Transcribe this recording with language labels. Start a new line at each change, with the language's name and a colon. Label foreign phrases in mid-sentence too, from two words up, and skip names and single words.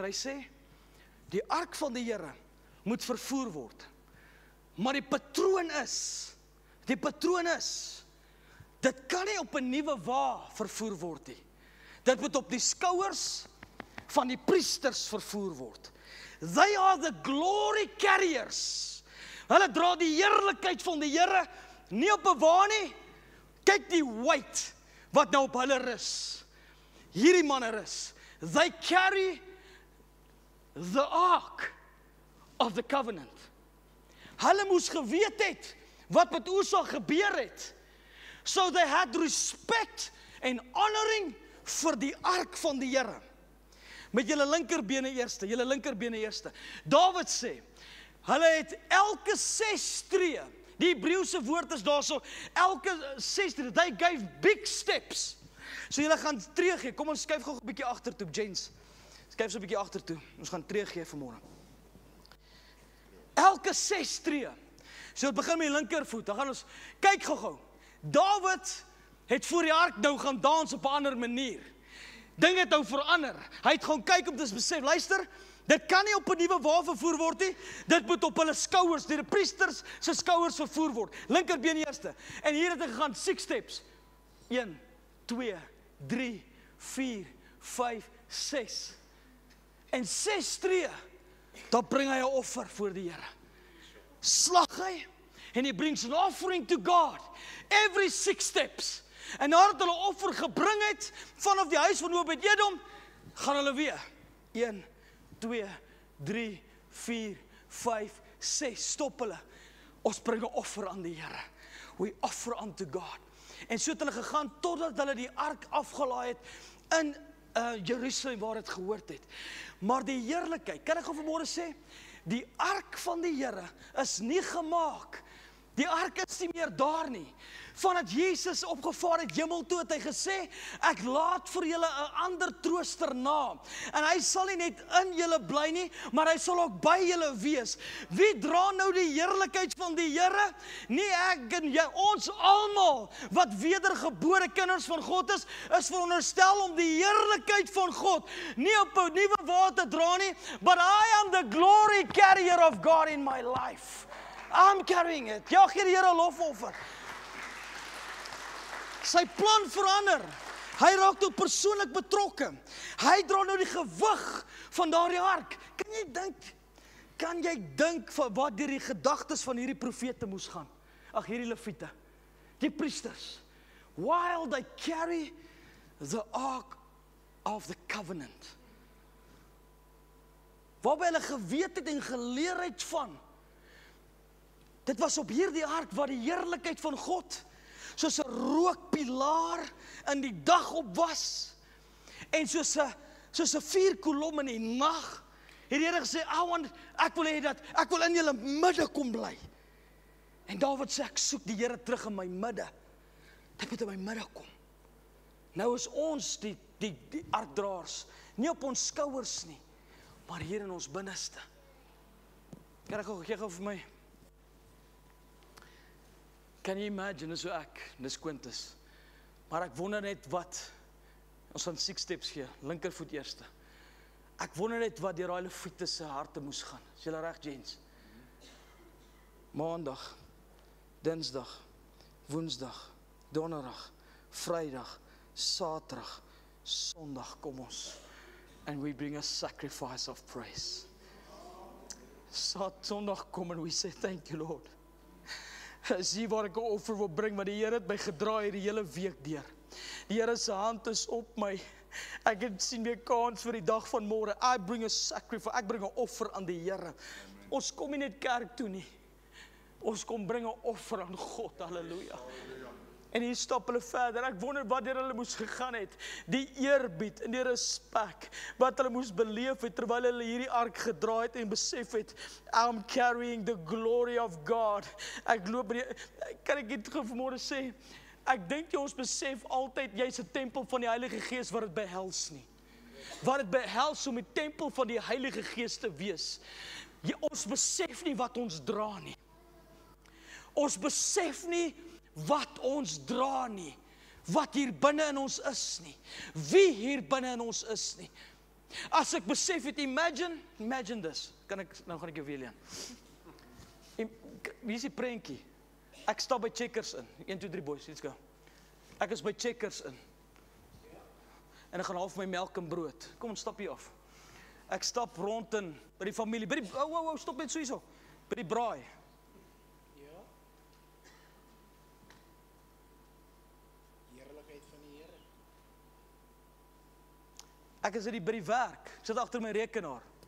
Afrikaans: Hy sê die ark van die Here moet vervoer word. Maar die patroon is dit kan nie op 'n nuwe wa vervoer word nie. Dit moet op die skouers van die priesters vervoer word.
English: They are the glory carriers.
Afrikaans: Hulle dra die heerlikheid van die Here nie op 'n wa nie. Kyk die weight wat nou op hulle rus. Hierdie manne rus.
English: They carry the ark of the covenant.
Afrikaans: Hulle moes geweet het wat met Usa gebeur het.
English: So they had respect and honoring
Afrikaans: vir die ark van die Here. Met julle linkerbene eerste. David sê, hulle het elke 6 tree, die Hebreëse woord is daarso, elke 6 tree,
English: they gave big steps.
Afrikaans: So julle gaan tree gee, kom ons skuif gou 'n bietjie agtertoe, Jens. Skuif so 'n bietjie agtertoe, ons gaan tree gee vanmôre. Elke 6 tree. So dit begin met die linkervoet, dan gaan ons, kyk gou. David het voor die ark nou gaan dans op 'n ander manier. Dinge het nou verander. Hy het gaan kyk om te besef, luister, dit kan nie op 'n nuwe wa vervoer word nie. Dit moet op hulle skouers, deur die priesters se skouers vervoer word. Linkerbeen eerste. En hier het hy gegaan 6 steps. 1, 2, 3, 4, 5, 6. En 6 tree. Dan bring hy 'n offer voor die Here. Slag hy en
English: he brings an offering to God every 6 steps.
Afrikaans: En nadat hulle offer gebring het vanaf die huis van Obed-Edom, gaan hulle weer 1, 2, 3, 4, 5, 6, stop hulle. Ons bring 'n offer aan die Here.
English: We offer unto God.
Afrikaans: En so het hulle gegaan totdat hulle die ark afgelaai het in Jerusalem waar dit gehoord het. Maar die heerlikheid, kan ek gou vanmôre sê, die ark van die Here is nie gemaak Die ark is nie meer daar nie. Vandat Jesus opgevaar het hemel toe, het hy gesê, ek laat vir julle 'n ander trooster na. En hy sal nie net in julle bly nie, maar hy sal ook by julle wees. Wie dra nou die heerlikheid van die Here? Nie ek en jy, ons almal wat wedergebore kinders van God is veronderstel om die heerlikheid van God nie op 'n nuwe wa te dra nie,
English: but I am the glory carrier of God in my life. I'm carrying it.
Afrikaans: Ja, gee die Here lofoffer. Sy plan verander. Hy raak nou persoonlik betrokke. Hy dra nou die gewig van daardie ark. Kan jy dink van wat deur die gedagtes van hierdie profete moes gaan? Ag, hierdie leviete, die priesters.
English: While they carry the ark of the covenant.
Afrikaans: Waarby hulle geweet het en geleer het van. Dit was op hierdie ark waar die heerlikheid van God soos 'n rookpilaar in die dag op was en soos 'n vuurkolom in die nag. Het die Here gesê, ek wil hê dat ek wil in julle midde kom bly. En Dawid sê, ek soek die Here terug in my midde. Dit moet in my midde kom. Nou is ons die arkdraers, nie op ons skouers nie, maar hier in ons binneste. Kan ek gou vir my?
English: Can you imagine,
Afrikaans: dis so dis Quintus. Maar ek wonder net wat, ons gaan 6 steps gee, linkervoet eerste. Ek wonder net wat deur daai leviete se harte moes gaan. Is julle reg, gents? Maandag, Dinsdag, Woensdag, Donderdag, Vrydag, Saterdag, Sondag kom ons.
English: And we bring a sacrifice of praise.
Afrikaans: Sondag kom
English: and we say, thank you Lord.
Afrikaans: Zie waar ek 'n offer wil bring, maar die Here het my gedraai die hele week deur. Die Here se hand is op my. Ek het sien weer kans vir die dag van môre.
English: I bring a sacrifice,
Afrikaans: ek bring 'n offer aan die Here. Ons kom nie net kerk toe nie. Ons kom bring 'n offer aan God. Halleluja. En hier stap hulle verder. Ek wonder wat hulle moes gegaan het. Die eerbied en die respek wat hulle moes beleef het terwyl hulle hierdie ark gedra het en besef het,
English: I'm carrying the glory of God.
Afrikaans: Ek loop kan ek dit vanmôre sê? Ek dink jy ons besef altyd jy's 'n tempel van die Heilige Gees wat dit behels nie. Wat dit behels om 'n tempel van die Heilige Gees te wees. Ons besef nie wat ons dra nie. Ons besef nie wat ons dra nie, wat hier binne in ons is nie, wie hier binne in ons is nie. As ek besef het,
English: imagine this,
Afrikaans: nou gaan ek jou weer leen. Wie is die prentjie? Ek stap by Checkers in, 1, 2, 3
English: boys, let's go.
Afrikaans: Ek is by Checkers in, en ek gaan half my melk en brood, kom ons stap hier af. Ek stap rond in, by die familie, stop net so hierso, by die braai. Ek is by die werk, ek sit agter my rekenaar.